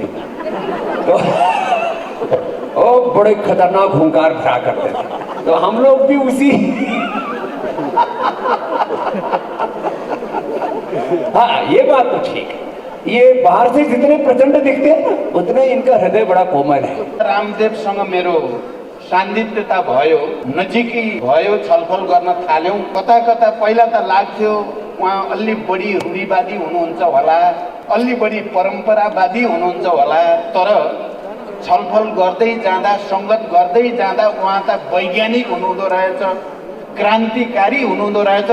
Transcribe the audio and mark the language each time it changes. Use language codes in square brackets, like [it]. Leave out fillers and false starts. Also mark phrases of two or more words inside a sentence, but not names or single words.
[hi] तो ओ बड़े खतरनाक हुंकार भरा करते थे, तो हम लोग भी उसी हाँ ये बात तो ठीक है, ये बाहर से जितने प्रचंड दिखते हैं उतने इनका हृदय बड़ा कोमल है। [ne] रामदेवसँग मेरो सान्निध्यता भयो, नजिकै भयो, छलफल गर्न थाल्यौं। कता कता पहिला त लाग्थ्यो उहाँ अलि बढी रूढिवादी हुनुहुन्छ होला, अलि बढी परम्परावादी हुनुहुन्छ होला, तर छलफल गर्दै जाँदा, संगत गर्दै जाँदा उहाँ त वैज्ञानिक हुनुहुँदो रहेछ, क्रान्तिकारी हुनुहुँदो रहेछ।